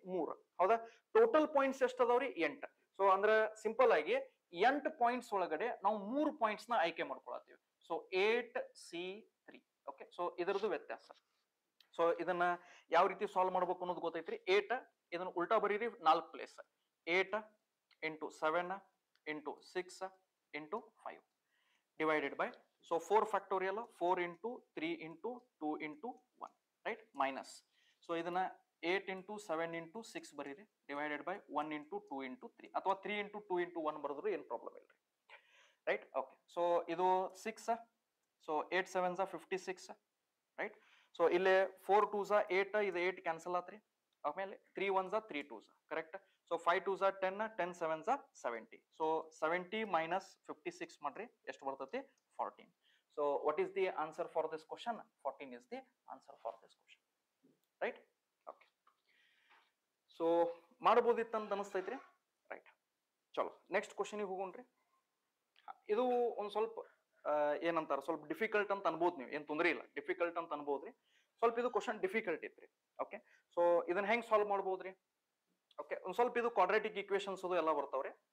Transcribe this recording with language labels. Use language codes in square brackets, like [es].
[kn] 3. ಹೌದಾ? Total points ಎಷ್ಟು ಅದಾವ್ರಿ? 8. ಸೊ ಅಂದ್ರೆ ಸಿಂಪಲ್ ಆಗಿ 8 ಪಾಯಿಂಟ್ಸ್ ಒಳಗಡೆ ನಾವು 3 ಪಾಯಿಂಟ್ಸ್ ನ ಆಯ್ಕೆ ಮಾಡ್ಕೊಳತ್ತೀವಿ. So 8C3. ಓಕೆ, ಸೊ ಇದರದ್ದು ವ್ಯತ್ಯಾಸ. ಸೊ ಇದನ್ನ ಯಾವ ರೀತಿ ಸಾಲ್ವ್ ಮಾಡ್ಬೇಕು ಅನ್ನೋದು ಗೊತ್ತೈತ್ರಿ. 8 ಇದನ್ನ ಉಲ್ಟಾ ಬರೀರಿ 4 place. [en] 8 into 7 into 6 into 5 divided by, so 4 factorial, 4 into 3 into 2 into 1, right? [kn] Minus, so ಇದನ್ನ 8 into 7 into 6 ಬರೀರಿ divided by 1 into 2 into 3 ಅಥವಾ 3 into 2 into 1 ಬರೆದ್ರು ಏನು ಪ್ರಾಬ್ಲಮ್ ಇಲ್ರಿ, ರೈಟ್? ಓಕೆ, ಸೊ ಇದು 6, ಸೊ 8 7s 56, ರೈಟ್? ಸೊ ಇಲ್ಲಿ 4 2s 8, ಇದು 8 cancel ಆತ್ರಿ. ಆಮೇಲೆ 3 1s 3 2s, correct? So 5 2s 10, 10 7s 70. So 70 minus 56 ಮಾಡ್ರಿ, ಎಷ್ಟು ಬರ್ತೈತಿ? [en] 14. So what is the answer for this question? 14 is the answer for this question, right? [kn] Okay, so ಮಾಡಬಹುದಿತ್ತು ಅಂತ ಅನಿಸ್ತೈತ್ರಿ, right? ಚಲೋ ನೆಕ್ಸ್ಟ್ ಕ್ವಶನ್ ಗೆ ಹೋಗೋಣ್ರಿ. ಇದು ಒಂದ್ ಸ್ವಲ್ಪ ಏನಂತಾರ, ಸ್ವಲ್ಪ ಡಿಫಿಕಲ್ಟ್ ಅಂತ ಅನ್ಬೋದು. ನೀವು ಏನ್ ತೊಂದರೆ ಇಲ್ಲ, ಡಿಫಿಕಲ್ಟ್ ಅಂತ ಅನ್ಬೋದ್ರಿ. ಸ್ವಲ್ಪ ಇದು ಕ್ವಶನ್ ಡಿಫಿಕಲ್ಟ್ ಇತ್ರಿ. ಓಕೆ, ಸೊ ಇದನ್ನ ಹೆಂಗ್ ಸಾಲ್ವ್ ಮಾಡ್ಬೋದ್ರಿ? ಓಕೆ, ಒಂದ್ ಸ್ವಲ್ಪ ಇದು ಕ್ವಾಡ್ರಾಟಿಕ್ ಈಕ್ವೇಶನ್ಸ್ ಅದು ಎಲ್ಲ ಬರ್ತಾವ್ರಿ.